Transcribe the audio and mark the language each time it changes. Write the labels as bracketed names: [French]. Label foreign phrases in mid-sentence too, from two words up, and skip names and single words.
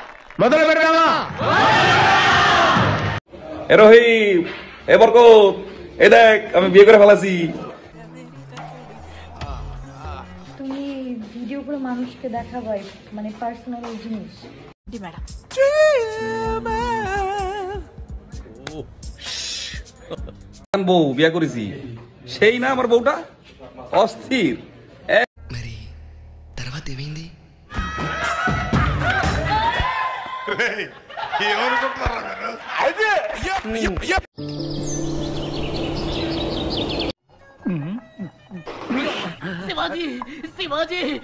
[Telugu] మొదలు పెడదామా? [Bangla] এ রহিম, এ বরকত, এ দেখ আমি বিয়ে করে ফেলাছি। তুমি ভিডিও করে মানুষকে দেখাবাই, মানে পার্সোনাল জিনিস। জি ম্যাডাম। বউ বিয়ে করেছি, সেই না আমার বউটা অস্থির। [Telugu] మరి తర్వాత ఏమైంది? శివాజీ శివాజీ